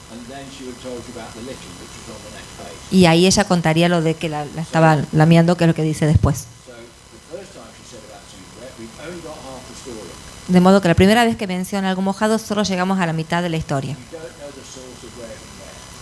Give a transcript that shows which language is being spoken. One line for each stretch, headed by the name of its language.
English: And then she would have told you about the licking, which was on the next page.
Spanish: Y ahí ella contaría lo de que la estaba lamiendo, que es lo que dice después.
English: So, the first time she said about something wet, we've only got half the story.
Spanish: De modo que la primera vez que menciona algo mojado, solo llegamos a la mitad de la historia.
English: You don't know the source of where it was wet.